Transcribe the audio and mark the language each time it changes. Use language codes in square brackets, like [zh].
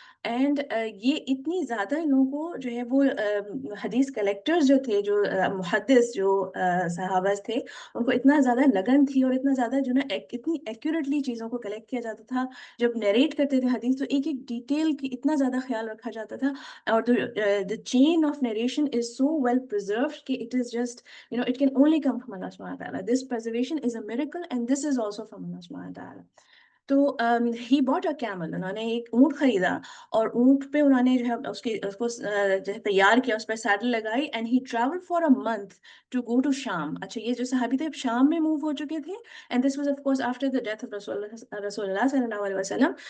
[ur] And یہ اتنی زیادہ ان لوگوں کو جو ہے وہ حدیث کلیکٹرز جو تھے, جو محدث جو صحابہ تھے, ان کو اتنا زیادہ لگن تھی اور اتنا زیادہ جو نا اتنی ایکوریٹلی چیزوں کو کلیکٹ کیا جاتا تھا. جب نیریٹ کرتے تھے حدیث تو ایک ایک ڈیٹیل کی اتنا زیادہ خیال رکھا جاتا تھا. [en] اور the chain of narration is so well preserved کہ it is just it can only come from Allah subhanahu wa ta'ala. This preservation is a miracle and this is also from Allah subhanahu wa ta'ala. [ur] تو [en] ہی bought a camel, [ur] انہوں نے ایک اونٹ خریدا اور اونٹ پہ انہوں نے جو ہے اس کو جو ہے تیار کیا, اس پہ سیڈل لگائی, [en] And he travel for a month to go to Sham. [ur] اچھا یہ جو صحابی تھے شام میں موو ہو چکے تھے, [en] and this was of course after the death of [ur] رسول اللہ صلی اللہ علیہ وسلم.